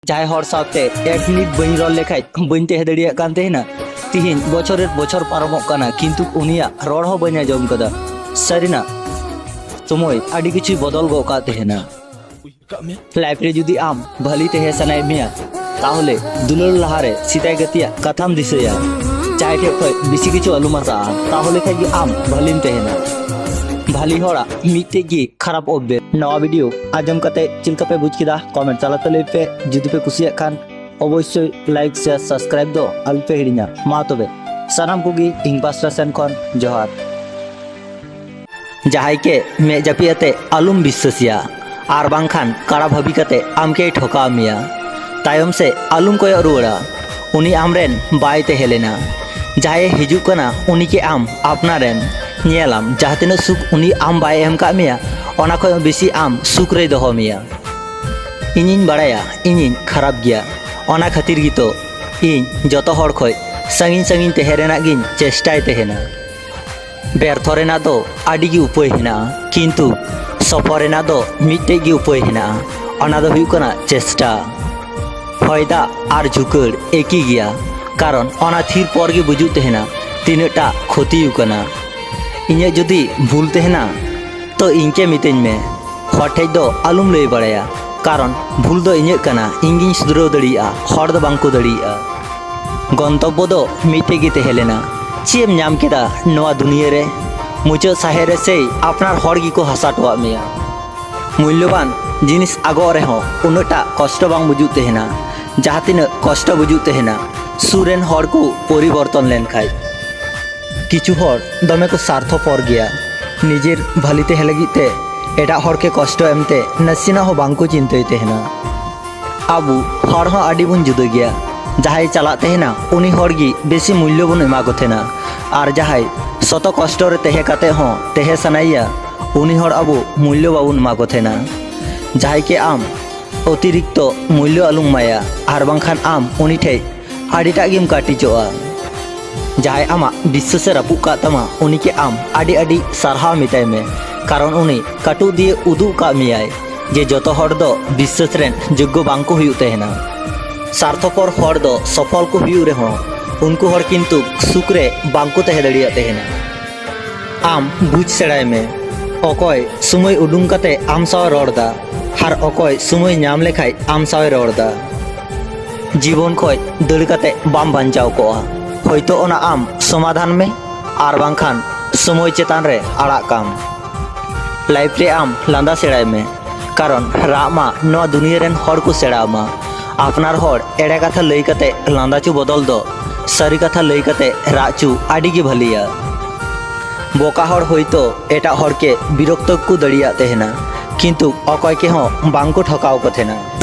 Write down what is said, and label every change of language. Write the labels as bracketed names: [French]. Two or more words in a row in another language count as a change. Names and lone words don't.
[Santali] जहां हर साथे एक मिनिट बन रॉल लेखाय बन तहे दड़िया कान तेहना तिहिन [Bangla] বছরের বছর [Santali] पारमोग काना किन्तु उनिया रड़ हो बन आंजम कदा सारिना समय आदि किछु बदल गो का तेहना लाइफ रे जुदी आम भली तेहे सनाय मिया ताहले दुलार लहारे सीताय गतिया कथाम दिसया चाहे ठे खय बिसी किछु अलुमासा ताहले खाय गे आम भलिम तेहना भाली होड़ा मिट्टे की खराब ऑब्बे नवा वीडियो आजम कते चिलका पे बुझ किदा कमेंट चला तले पे जुदी पे कुसिया खान अवश्य [English] like share subscribe [Santali] दो अल्पे हिड़िना मा तबे सानाम कोगी इंग पास्टा सेन खन जोहार जहाय के मे जपियाते आलुम विश्वासिया आर बांखान काड़ा भाबी कते आमके ठोका मिया तायम से आलुम कोय रुड़ा उनी आमरेन बाय तेहेलेना जहाय हिजु कना उनी के आम अपनारेन नेलाम जहाँ तीन सुख उनी आम बाय एम का मिया ओना खय बेसी आम सुख रे दोहो मिया इनिन बड़ाया इनिन खराब गया ओना खातिर गी तो इन जतो हर खय संगिन संगिन तेहेरेना गिन चेष्टाय तेहेना व्यर्थ रेना दो आदि गी उपाय हेना किन्तु सफल रेना दो मिट्टे गी उपाय हेना ओना दो हुयु कना चेष्टा फायदा आर झुकड़ एकी गया कारण ओना थीर पर गे बुझु तेहेना तीनटा क्षति कना इन्हें जुदी भूल तेहना तो इनके मितें में हटे दो आलुम लई बड़ाया कारण भूल दो इन्हें कना इंगिन सुधराव दड़िया हर दो बांको दड़िया गंतव्य दो मिटे गे तेहेलेना चेम नाम केदा नवा दुनिया रे मुचाद साहेरे से आपनार हर गी को हसाटवा मेया मूल्यवान जिनिस आगो रे हो उनटा कष्ट बांग बुझु तेहना जहाँ तीन कष्ट बुझु तेहना सुरेन हर को परिवर्तन लेन खाय किछु हर दमे को स्वार्थपर गया निजेर भालीते हेलगिते एटा हर के कष्ट एमते नसीना हो बांको चिंतय तेहना आबू हर हो आडी बुन जुदा गया जहाय चला तेहना उनी हर गी बेसी मूल्य बुन एमा को थेना आर जहाय शत कष्ट रे तेहे काते हो तेहे सनाइया उनी हर आबू मूल्य बाबुन एमा को थेना जहाय के आम अतिरिक्त मूल्य आलुम माया आर बांखान आम उनी ठे आडीटा गेम काटिचोआ जहाय आमा विश्वास रापुक का तमा उनी के आम आडी आडी सारहा मिताय में कारण उनी काटू दिए उदू का मियाय जे जतो हर दो विश्वास रेन योग्य बांको हुयु तेहना स्वार्थपर हर दो सफल को हुयु रे हो उनको हर किन्तु सुख रे बांको तेहे दड़िया तेहना आम बुझ सेड़ाय में अकय समय उडुंग काते आम साव रड़दा हार अकय समय नाम लेखाय आम साव रड़दा जीवन खय दड़ काते बाम बांचाव कोआ हयतो ओना आम समाधान में आर बांखान समय चेतान रे आड़ा काम लाइफ रे आम लांदा सेड़ाय में कारण रामा नवा दुनिया रेन हर को सेड़ामा आपनार हर एड़े कथा लई कते लांदाचु बदल दो सारी कथा लई कते राचु आडी गे भलिया बोका हर हयतो एटा हर के विरक्त को दड़िया तेहना किन्तु अकय के हो बांको ठकाव को थेना